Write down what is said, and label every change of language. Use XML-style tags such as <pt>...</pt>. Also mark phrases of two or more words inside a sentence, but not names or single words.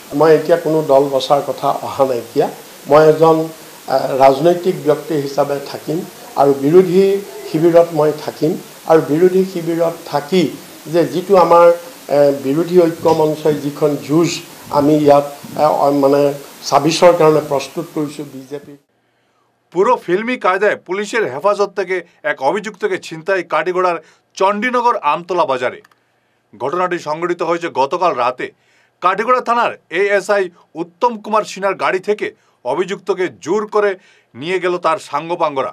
<as>মই এতিয়া কোনো দল বচাৰ কথা অহা নাইকিয়া। মই এজন ৰাজনৈতিক ব্যক্তি হিচাপে থাকিম আৰু বিৰোধী শিবিৰত মই থাকিম। আৰু বিৰোধী শিবিৰত থাকি যে যিটো আমাৰ বিৰোধী ঐক্য মঞ্চই যিখন যুঁজ আমি ইয়াত মানে 26ৰ কাৰণে প্ৰস্তুত কৰিছোঁ বিজেপি।</as> <bn>পুরো ফিল্মি কায়দায় পুলিশের হেফাজত থেকে এক অভিযুক্তকে ছিনতাই কাটিগোড়ার চণ্ডীনগর আমতলা বাজারে। ঘটনাটি সংঘটিত হয়েছে গতকাল রাতে। কাটিগোড়া থানার ASI উত্তম কুমার সিনহার গাড়ি থেকে অভিযুক্তকে জোর করে নিয়ে গেল তার সাঙ্গপাঙ্গরা।</bn>